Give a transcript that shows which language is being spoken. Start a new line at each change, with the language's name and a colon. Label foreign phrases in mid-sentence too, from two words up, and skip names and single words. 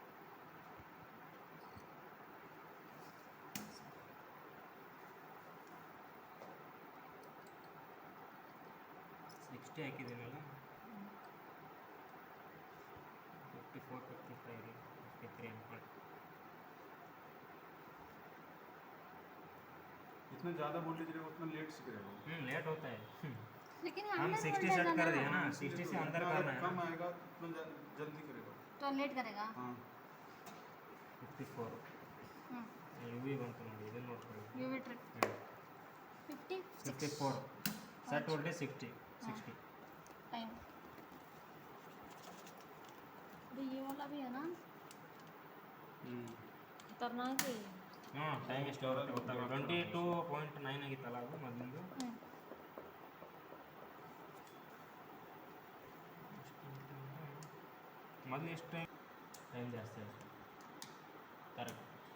Kannada: ಹಾಕಿದ್ದೀನಲ್ಲ 54 55 53 ಅನ್ಕೊಂಡು.
Hindi: जितना ज़्यादा वोल्टेज रहेगा उतना लेट सिगरेगा। लेट होता है। लेकिन हम अंडर 60 वोल्टेज सेट है कर दिया ना, ना, 60 से अंदर करना है कम ना। आएगा उतना जल्दी करेगा। तो लेट करेगा. हाँ 54 ಹ್ಞೂ
Kannada: UV ಬಂತು ನೋಡಿ, ಇದನ್ನು ನೋಡ್ಕೊಳ್ಳಿ.
English: U V trip 54 set voltage 60
Hindi: टाइम. अरे ये वाला भी है ना खतरनाक है.
Kannada: ಹಾಂ ಟೈಮ್ ಎಷ್ಟು ಆಗುತ್ತೆ ಗೊತ್ತಾಗ 22.9 ಆಗಿತ್ತಲ್ಲ ಅದು ಮೊದಲಿಂದು. ಮೊದಲು ಎಷ್ಟು ಟೈಮ್ ಜಾಸ್ತಿ ಆಯಿತು ಕರೆಕ್ಟ್.